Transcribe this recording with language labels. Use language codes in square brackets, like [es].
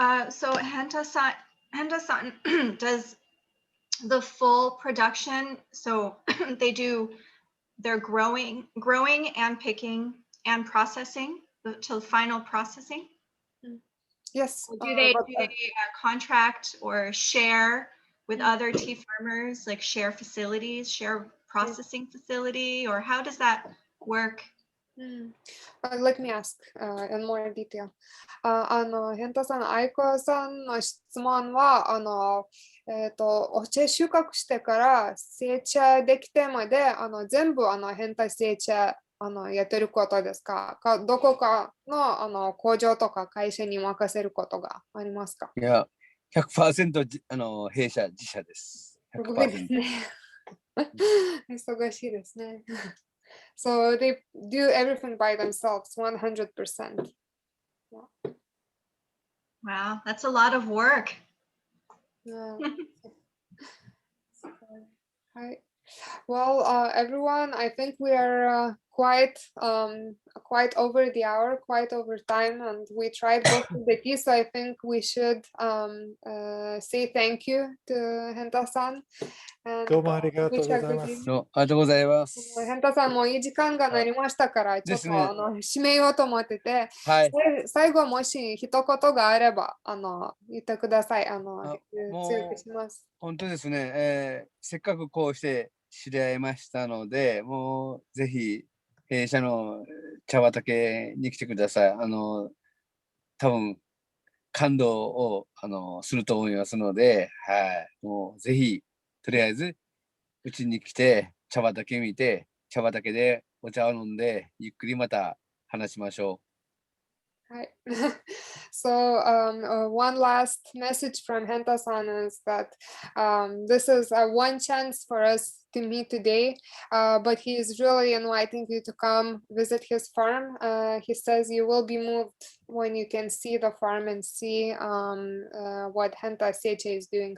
[en] So Henta-san does the full production, so they're growing and picking and processing till final processing? Yes. Do they contract or share with other tea farmers, like share facilities, share processing facility, or how does that work? Let me ask in more detail. [ja] ヘンタさん、愛子さんの質問はお茶収穫してから製茶できてまで全部ヘンタ製茶やってることですか？どこかの工場とか会社に任せることがありますか？いや、100% 弊社自社です。すごいですね。忙しいですね。 [en] So they do everything by themselves, 100%. Wow, that's a lot of work. Yeah. Hi. Well, everyone, I think we are quite over the hour, quite over time, and we tried both of the keys. So I think we should say thank you to Henta-san. [ja] どうもありがとうございます。どうもありがとうございます。 Henta-さんもいい時間がなりましたから、ちょっと締めようと思ってて、はい。最後もし一言があれば言ってください。強くします。本当ですね、せっかくこうして知り合いましたので、もうぜひ弊社の茶畑に来てください。多分感動をすると思いますので、はい、もうぜひとりあえずうちに来て茶畑見て、茶畑でお茶を飲んでゆっくりまた話しましょう。 [en] Right. So one last message from Henta-san is that this is one chance for us to meet today, but he is really inviting you to come visit his farm. He says you will be moved when you can see the farm and see what Henta Seche is doing.